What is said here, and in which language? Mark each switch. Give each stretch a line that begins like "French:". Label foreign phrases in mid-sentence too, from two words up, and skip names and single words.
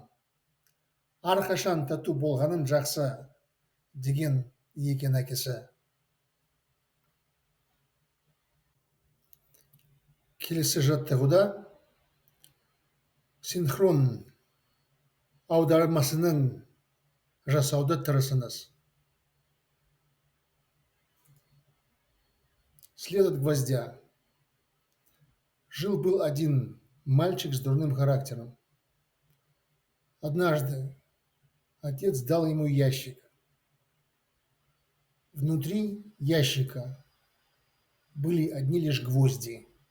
Kazakh: Әрқашан тату болғаның жақсы деген екен әкесі. Келесі жаттығуда синхрон аудармасының жасауды тырысыңыз.
Russian: След от гвоздя. Жил-был один мальчик с дурным характером. Однажды отец дал ему ящик. Внутри ящика были одни лишь гвозди.